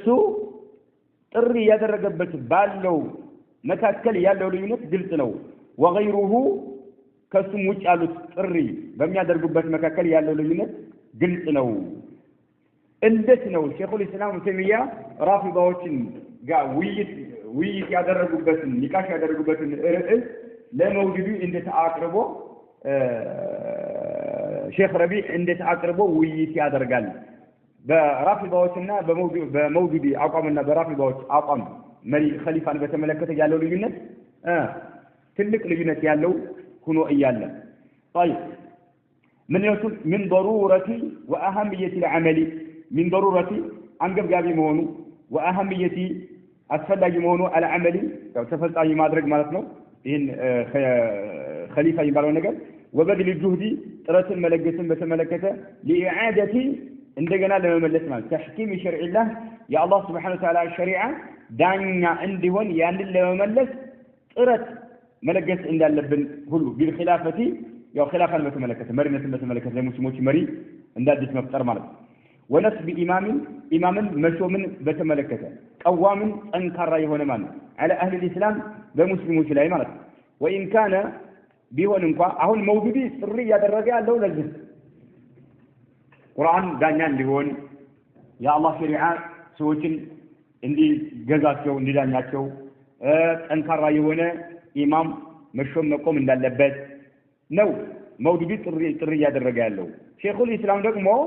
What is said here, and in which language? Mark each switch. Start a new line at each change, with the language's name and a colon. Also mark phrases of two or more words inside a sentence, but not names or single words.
Amharic: ጥሪ ያደረገበት ባለው መካከል ያለው ልዩነት ግልጽ ነው። ወገይሩሁ ከሱም ውጭ ያሉት ጥሪ በሚያደርጉበት መካከል ያለው ልዩነት ግልጽ ነው። እንዴት ነው ሼኹል ኢስላም ተይሚያ ራፊዳዎችን ጋር ውይይት ያደረጉበትን ኒቃሽ ያደረጉበትን ርዕስ ለመውዱዲ እንዴት አቅርቦ ሼኽ ረቢዕ እንዴት አቅርቦ ውይይት ያደርጋል? በራፊዳዎችና በመውዱዲ አቋምና በራፊዳዎች አቋም መሪ ኸሊፋን በተመለከተ ያለው ልዩነት ትልቅ ልዩነት ያለው ሆኖ እያለ
Arabic: طيب من ضرورة وأهمية العمل من ضرورة
Amharic: አንገብጋቢ መሆኑ وأهمية አስፈላጊ መሆኑ العمل ተፈጻሚ ማድረግ ማለት ነው። ይሄን ኸሊፋ የሚባለው ነገር
Arabic: وبذل جهد
Amharic: ጥረትን መለገስን በተመለከተ ለኢዓደቲ እንደገና ለመመለስ ማለት
Arabic: تحكيم شرع الله
Amharic: የአላህ
Arabic: سبحانه وتعالى
Amharic: ሸሪዓ ዳኛ እንዲሆን ያንን ለመመለስ ጥረት መለገስ እንዳለብን ሁሉ ቢልኺላፈቲ ያው ኺላፋን በተመለከተ መሪነትን በተመለከተ ለሙስሊሞች መሪ እንዳዲስ መፍጠር ማለት ነው። ወነስብ ኢማምን መሾምን በተመለከተ ቀዋምን ጠንካራ የሆነ ማለት ነው
Arabic: على اهل الاسلام
Amharic: በሙስሊሞች ላይ ማለት ነው።
Arabic: وإن كان
Amharic: ቢሆን እንኳን አሁን መውዱዲ ጥሪ ያደረገ ያለው ለዚህ ቁርአን ዳኛ እንዲሆን የአላህ ሸሪዓ ሰዎችን እንዲገዛቸው እንዲዳኛቸው ጠንካራ የሆነ ኢማም መሾም መቆም እንዳለበት ነው መውዱዲ ጥሪ ያደረገ ያለው። ሼኹል ኢስላም ደግሞ